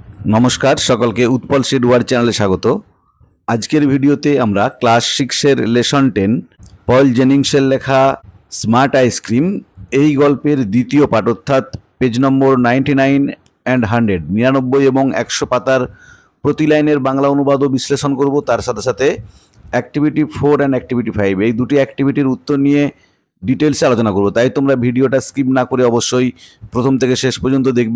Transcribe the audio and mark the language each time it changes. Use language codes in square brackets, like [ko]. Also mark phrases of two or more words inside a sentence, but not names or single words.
[bn] নমস্কার সকলকে উৎপল সিড ওয়ার চ্যানেলে স্বাগত। আজকের ভিডিওতে আমরা ক্লাস 6 লেসন 10 পল জেনিংসের লেখা স্মার্ট আইসক্রিম এই গল্পের দ্বিতীয় পাঠ অর্থাৎ [en] page number [bn] 99 এন্ড 100 99 এবং 100 পাতার প্রতি লাইনের বাংলা অনুবাদ ও বিশ্লেষণ করব। তার সাথে সাথে অ্যাক্টিভিটি 4 এন্ড অ্যাক্টিভিটি 5 এই দুটি অ্যাক্টিভিটির উত্তর নিয়ে ডিটেইলসে আলোচনা করব। তাই তোমরা ভিডিওটা স্কিপ না করে অবশ্যই প্রথম থেকে শেষ পর্যন্ত দেখবে।